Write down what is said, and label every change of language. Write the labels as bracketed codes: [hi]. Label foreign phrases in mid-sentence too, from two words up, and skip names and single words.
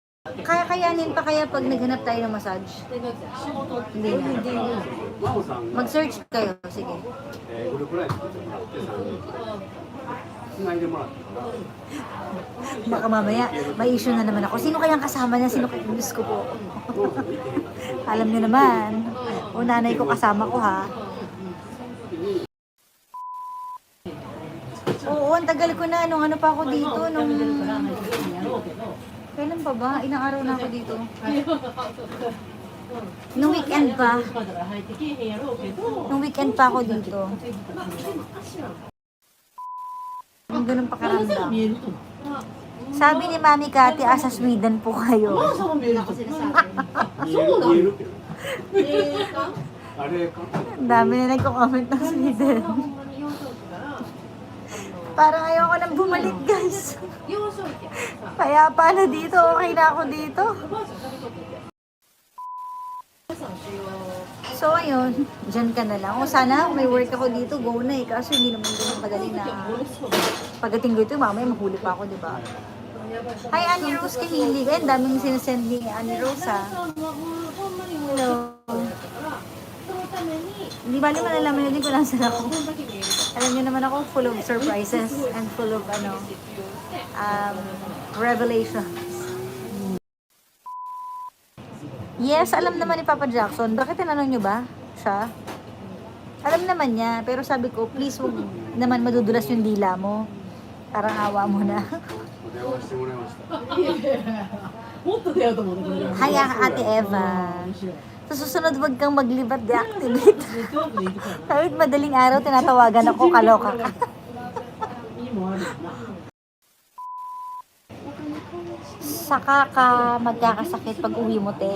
[tl] Kakayanin pa kaya pag naghanap tayo ng massage? Hindi na. Mag-search kayo. Sige. [ja] グループライン作ってもらって3人つないでもらってから [tl] Baka mamaya, may issue na naman ako. Sino kayang kasama niya? Sino kayang Diyos ko po? Alam niyo naman. O nanay ko kasama ko ha. Oo, ang tagal ko na. Nung ano pa ako dito. Kailan pa ba? Ilang araw na ako dito. Nung weekend pa. Nung weekend pa ako dito. Ang ganun pakaramdam. Sabi ni Mami Kati, asa Sweden po kayo. [ja] 見えるけどあれか [tl] Ang dami na nagko-comment ng Sweden. Parang ayoko nang bumalik, guys. Kaya na dito, okay na ako dito. So, ayun, dyan ka na lang. O sana, may work ako dito, go na eh. Kaso hindi naman ganun madali na pagdating dito, mamaya mahuli pa ako, di ba? Hi, Annie Rose Kahili. Ang daming sinasend ni Annie Rose, ha? Hello. Hindi bali malalaman nyo din kung nasan ako. Alam nyo naman ako, [en] full of surprises and full of, revelations. Yes, [tl] alam naman ni Papa Jackson. Bakit tinanong nyo ba siya? Alam naman niya, pero sabi ko, please huwag naman madudulas yung dila mo. Parang awa mo na. [ja] 電話してもらいました [tl] Hi, Ate Eva. Sa susunod, huwag kang maglibat, deactivate. Kahit madaling araw, tinatawagan ako, kaloka ka. Saka ka magkakasakit pag uwi mo, te.